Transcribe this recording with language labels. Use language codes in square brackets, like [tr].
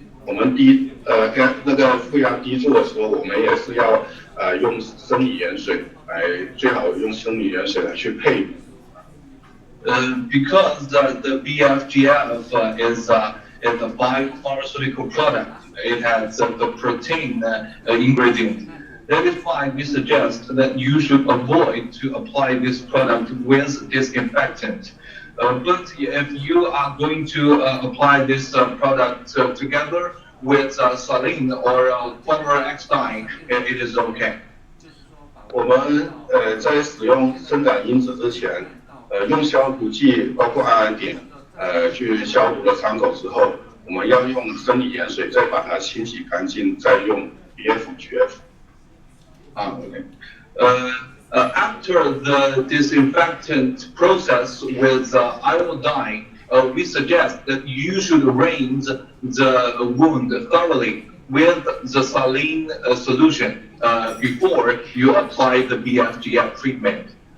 [zh] 我们那个负压滴注的时候，我们也是要用生理盐水最好用生理盐水来去配。 [en] Because the BFGF is a biopharmaceutical product, it has the protein ingredient. That is why we suggest that you should avoid to apply this product with disinfectant. But if you are going to apply this product together with saline or chloroxidine, it is okay. [zh] 我们在使用生长因子之前，用消毒剂包括氨碘去消毒了伤口之后，我们要用生理盐水再把它清洗干净，再用 BFGF。 [en] Okay. After the disinfectant process with iodine, we suggest that you should rinse the wound thoroughly with the saline solution before you apply the BFGF treatment.